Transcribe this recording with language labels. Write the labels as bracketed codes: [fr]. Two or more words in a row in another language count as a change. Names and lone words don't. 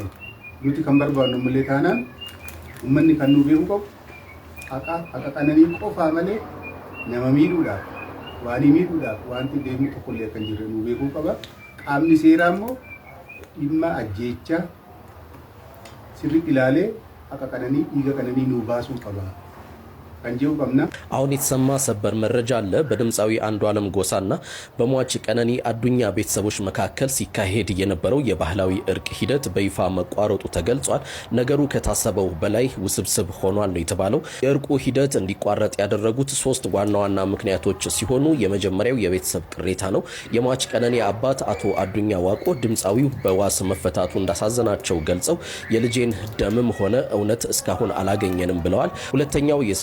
[om] Nuti kan barbaadnu malee taanaan uummanni kan nu beeku qabu haqa qananii qofaa malee nama miidhuudhaaf waan miidhuudhaaf wanti deemu tokkollee kan jirre nu beekuu qaba. Qaamni seeraa immoo dhimma ajjeechaa sirriitti ilaalee haqa qananii dhiiga qananii nu baasuu qaba kan jiru qabna። [am] አሁን የተሰማ ሰበር መረጃ አለ። በድምፃዊ አንዷለም ጎሳና በሟች ቀነኒ አዱኛ ቤተሰቦች መካከል ሲካሄድ የነበረው የባህላዊ እርቅ ሂደት በይፋ መቋረጡ ተገልጿል። ነገሩ ከታሰበው በላይ ውስብስብ ሆኗል ነው የተባለው። የእርቁ ሂደት እንዲቋረጥ ያደረጉት 3 ዋና ዋና ምክንያቶች ሲሆኑ የመጀመሪያው የቤተሰብ ቅሬታ ነው። የሟች ቀነኒ አባት አቶ አዱኛ ዋቆ ድምፃዊው በዋስ መፈታቱ እንዳሳዘናቸው ገልጸው የልጄን ደምም ሆነ እውነት እስካሁን አላገኘንም ብለዋል። ሁለተኛው የስርዓቱ